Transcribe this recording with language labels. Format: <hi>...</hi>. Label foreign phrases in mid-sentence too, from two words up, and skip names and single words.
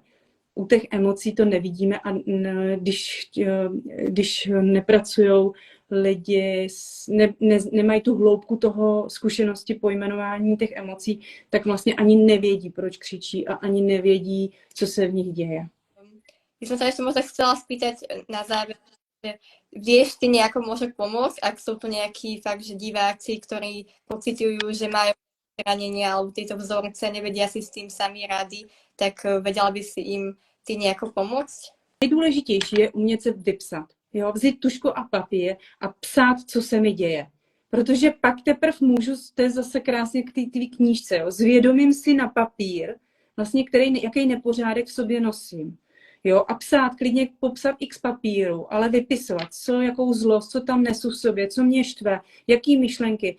<cs>U těch emocí to nevidíme a když nepracují lidi, nemají tu hloubku toho zkušenosti pojmenování těch emocí, tak vlastně ani nevědí, proč křičí a ani nevědí, co se v nich děje.</cs> <sk>By som sa ešte možno chcela spýtať na záver, že vieš ty nejako môže pomôcť, ak sú to nejakí fakt, že diváci, ktorí pociťujú, že majú zranenia alebo tieto vzorce, nevedia si s tým sami rady, tak vedela by si im ty nejako pomôcť?</sk> <cs>Nejdůležitější je umět se vypsat. Jo? Vzít tužku a papír a psát, co se mi děje. Protože pak teprve můžu, to je zase krásně k té knížce, jo? Zvědomím si na papír, vlastně jaký nepořádek v sobě nosím. Jo, a psát, klidně popsat x papíru, ale vypisovat, jakou zlost, co tam nesu v sobě, co mě štve, jaký myšlenky.</cs>